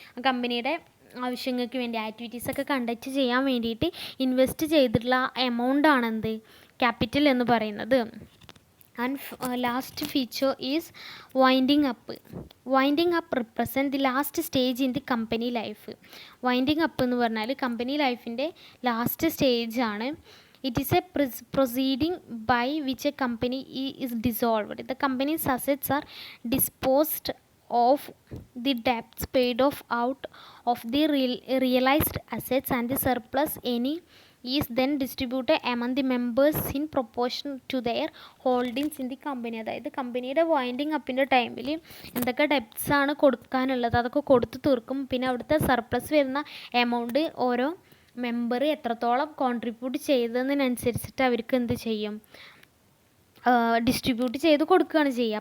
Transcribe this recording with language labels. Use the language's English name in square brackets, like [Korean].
[Malayalam] ആ കമ്പനിയുടെ ആവശ്യങ്ങൾക്ക് വേണ്ടി ആക്ടിവിറ്റീസൊക്കെ കണ്ടക്ട് ചെയ്യാൻ വേണ്ടിയിട്ട് ഇൻവെസ്റ്റ് ചെയ്തിട്ടുള്ള എമൗണ്ടാണ് എന്ത് ക്യാപിറ്റൽ എന്ന് പറയുന്നത്. [English] And last feature is winding up. Winding up represent the last stage in the company life. [Malayalam] Winding up എന്ന് പറഞ്ഞാൽ കമ്പനി ലൈഫിൻ്റെ ലാസ്റ്റ് സ്റ്റേജാണ്. [English] It is a proceeding by which a company is dissolved. The company's assets are disposed of, the debts paid off out of the realized assets, and the surplus any is then distributed among the members in proportion to their holdings in the company. [Malayalam] അതായത് കമ്പനിയുടെ winding അപ്പിൻ്റെ ടൈമിൽ എന്തൊക്കെ debts ആണ് കൊടുക്കാനുള്ളത് അതൊക്കെ കൊടുത്തു തീർക്കും. പിന്നെ അവിടുത്തെ സർപ്ലസ് വരുന്ന എമൗണ്ട് ഓരോ മെമ്പർ എത്രത്തോളം കോൺട്രിബ്യൂട്ട് ചെയ്തതിനനുസരിച്ചിട്ട് അവർക്ക് എന്ത് ചെയ്യും, ഡിസ്ട്രിബ്യൂട്ട് ചെയ്ത് കൊടുക്കുകയാണ് ചെയ്യുക.